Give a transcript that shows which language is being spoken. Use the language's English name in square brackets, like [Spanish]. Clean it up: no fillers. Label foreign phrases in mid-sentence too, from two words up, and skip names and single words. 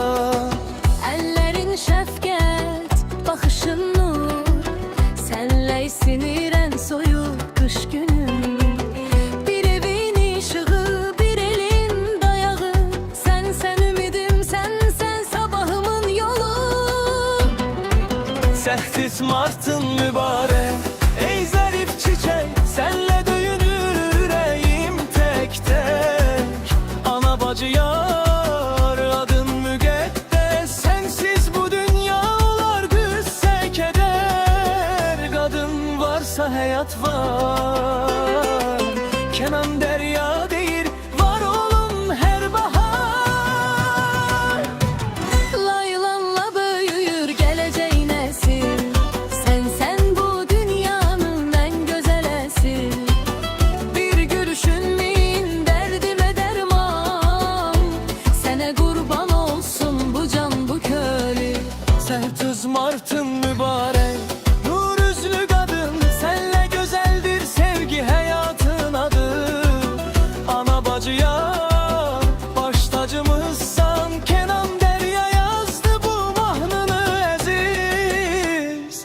[Azerbaijani] Əllərin şəfqət, baxışın nur, sənlə sinirən soyuq qış günüm. Bir evin işığı, bir elin dayağı, sən ümidim, sən sabahımın yolu. [Turkish] 8 Mart'ın mübarek, ey zarif çiçek, senle döyünür yüreğim tek tek. [Azerbaijani] Ana bacı yar, adın müqəddəs, sensiz bu dünya olar qüssə keder. [Turkish] Kadın varsa hayat var, Kenan derya deyir, var olun her bahar. [Azerbaijani] Laylanla böyüyür gələcək nəsil, sən bu dünyanın ən gözələsi. Bir gülüşün min dərdimə dərman, sənə qurban olsun bu can bu könül. [Turkish] 8 Mart'ın mübarek, nur yüzlü kadın, senle güzeldir sevgi hayatın adı. [Azerbaijani] Ana bacı yar, baş tacımızsan, Kenan Derya yazdı bu mahnını aziz.